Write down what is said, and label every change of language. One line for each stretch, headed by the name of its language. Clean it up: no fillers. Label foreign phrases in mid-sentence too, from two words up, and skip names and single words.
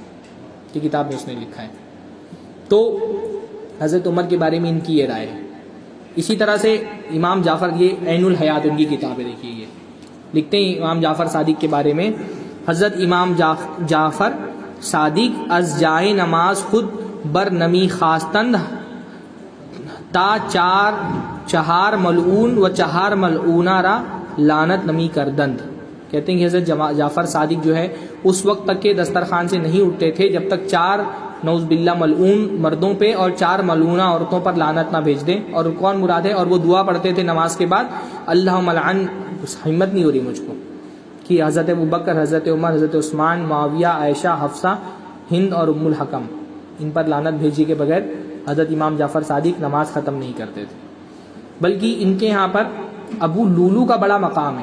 Urdu: یہ کتاب میں اس نے لکھا ہے. تو حضرت عمر کے بارے میں ان کی یہ رائے ہے. اسی طرح سے امام جعفر، یہ عین الحیات ان کی کتاب ہے، دیکھیے یہ لکھتے ہیں امام جعفر صادق کے بارے میں.
Persian: حضرت امام جعفر صادق از جائے نماز خود بر نمی خواستند تا چہار ملعون و 4 ملعونہ را لعنت نمی کردند.
Urdu: کہتے ہیں کہ حضرت جعفر صادق جو ہے اس وقت تک کے دسترخوان سے نہیں اٹھتے تھے جب تک 4
Arabic: نعوذ باللہ
Urdu: ملعون مردوں پہ اور 4 ملعونہ عورتوں پر لعنت نہ بھیج دیں. اور کون مراد ہے؟ اور وہ دعا پڑھتے تھے نماز کے بعد،
Arabic: اللہم لعن.
Urdu: ہمت نہیں ہو رہی مجھ کو کہ حضرت ابوبکر، حضرت عمر، حضرت عثمان، معاویہ، عائشہ، حفصہ، ہند اور ام الحکم، ان پر لعنت بھیجی کے بغیر حضرت امام جعفر صادق نماز ختم نہیں کرتے تھے، بلکہ ان کے یہاں پر ابو لولو کا بڑا مقام ہے۔